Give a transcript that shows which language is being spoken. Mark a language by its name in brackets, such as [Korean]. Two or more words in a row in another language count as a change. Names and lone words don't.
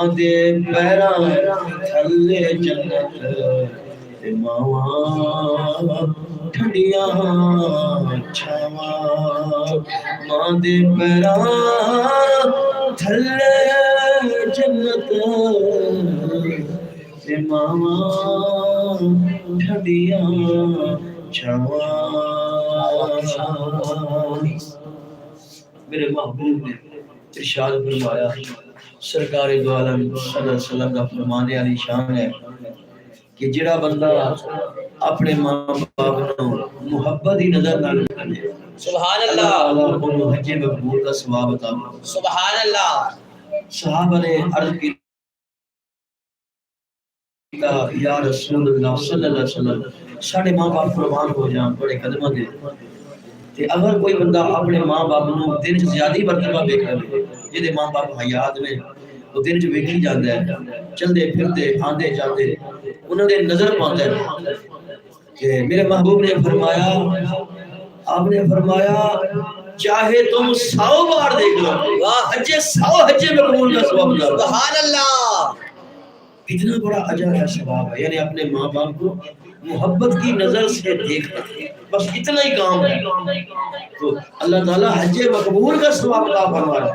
[Punjabi] دے پیراں تھلے جنت تے ماواں ٹھنڈیاں چھاواں ماں دے پیراں تھلے جنت تے ماواں ٹھنڈیاں چھاواں. میرے محبوب نے ارشاد فرمایا سرکار دو عالم [Arabic] صلى الله عليه وسلم [Punjabi] کا فرمان عالی شان ہے کہ جہڑا بندہ اپنے ماں باپ کو محبت کی نظر نال کرے [Arabic] سبحان الله [Urdu] انہیں حج مقبول کا ثواب عطا فرمائے. [Arabic] سبحان الله. [Punjabi] صحابہ نے عرض کی [Arabic] يا رسول الله صلى الله عليه وسلم [Punjabi] ساڈے ماں باپ قربان ہو جان بڑے قدماں دے تے اگر کوئی بندہ اپنے ماں باپ نوں دن چ زیادہ مرتبہ ویکھ لے جہدے ماں باپ حیات نے او دن چ ویکھی جاندا ہے چلدے پھردے آندے جاندے انہاں دے نظر پاندا ہے کہ میرے محبوب نے فرمایا آپنے فرمایا [Urdu] چاہے تم 100 بار دیکھ لو واہ حج 100 حج مقبول کا ثواب لا [Arabic] سبحان الله. [Urdu] اتنا بڑا اجر ہے ثواب ہے یعنی اپنے ماں باپ کو محبت کی نظر سے دیکھنا بس اتنا ہی کام ہے تو اللہ تعالیٰ حج مقبول کا ثواب عطا فرما رہا ہے.